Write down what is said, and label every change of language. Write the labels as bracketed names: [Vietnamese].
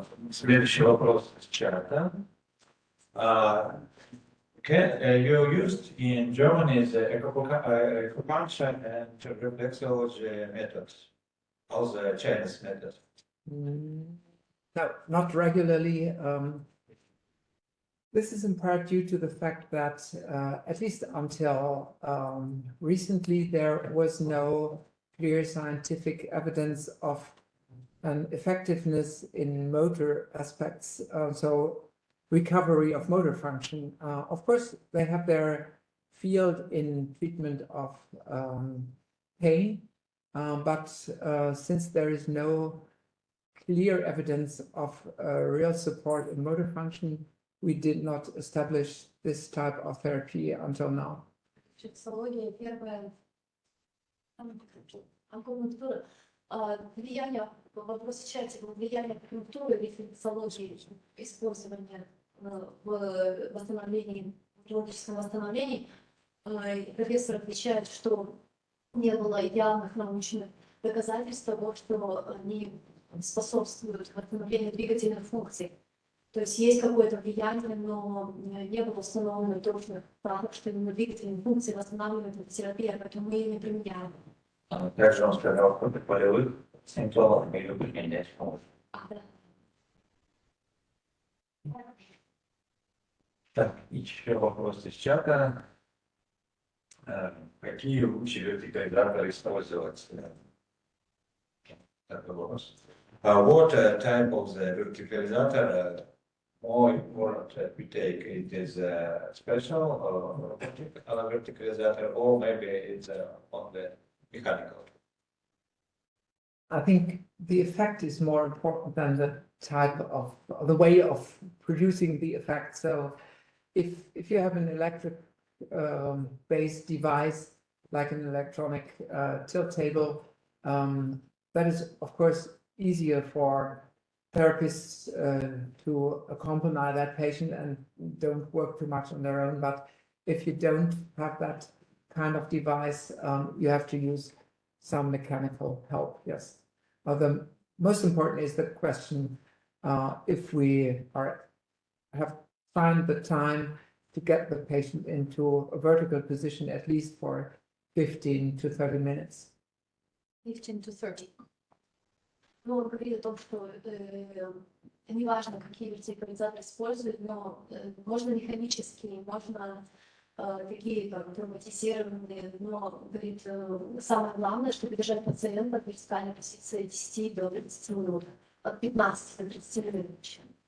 [Russian] Следующий вопрос с чата. [English] You used in Germany the acupuncture and reflexology methods, also Chinese method. No, not regularly. This is in part due to the fact that, at least until recently, there was no clear scientific evidence of an effectiveness in motor aspects, so recovery of motor function. Of course, they have their field in treatment of pain, but since there is no clear evidence of real support in motor function, we did not establish this type of therapy until now. [Russian] Рефлексология первая, акупунктура, влияние, вопрос в чате, влияние акупунктуры и рефлексологии, использования в восстановлении, в неврологическом восстановлении. Профессор отвечает, что не было явных научных доказательств того, что они способствуют восстановлению двигательных функций. То есть какое-то влияние, но не было установлено точных фактов, что именно двигательные функции восстанавливают эта терапия, поэтому мы ее не применяем. Также он сказал, что полевых симптомов мы ее применять можем. Так, еще вопрос из чата. Какие лучшие вертикализаторы использовать? Такой вопрос. [English] What type of the verticalizator more important that we take? It is a special or verticalizator, or maybe it's on the mechanical? I think the effect is more important than the type of, the way of producing the effect. So if you have an electric based device, like an electronic tilt table, that is, of course, easier for therapists to accompany that patient and don't work too much on their own. But if you don't have that kind of device, you have to use some mechanical help, yes. The most important is the question if we have find the time to get the patient into a vertical position at least for 15 to 30 minutes. 15 to 30. [Russian] Ну, он говорит о том, что неважно, какие вертикализаторы используют, но можно механические, можно такие как травматизированные, но, говорит, самое главное, чтобы держать пациента в вертикальной позиции 10 до 30 минут, от 15 до 30 минут.